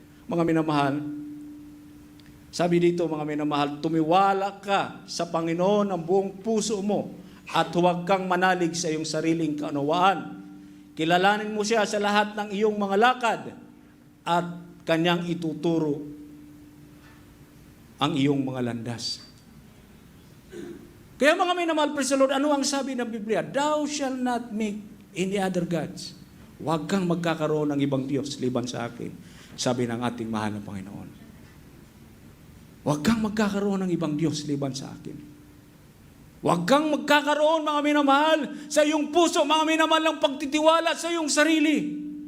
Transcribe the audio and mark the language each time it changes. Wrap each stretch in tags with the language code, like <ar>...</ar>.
<tl>Mga minamahal, sabi dito, mga minamahal, tumiwala ka sa Panginoon ang buong puso mo at huwag kang manalig sa iyong sariling kaunawaan. Kilalanin mo siya sa lahat ng iyong mga lakad at kanyang ituturo ang iyong mga landas. Kaya mga minamahal,</tl> <en>praise the Lord,</en> <tl>ano ang sabi ng Biblia?</tl> <en>Thou shall not make any other gods.</en> <tl>Huwag kang magkakaroon ng ibang Diyos liban sa akin. Sabi ng ating mahal na Panginoon. Huwag kang magkakaroon ng ibang Diyos liban sa akin. Huwag kang magkakaroon, mga minamahal, sa iyong puso, mga minamahal, ng pagtitiwala sa iyong sarili.</tl>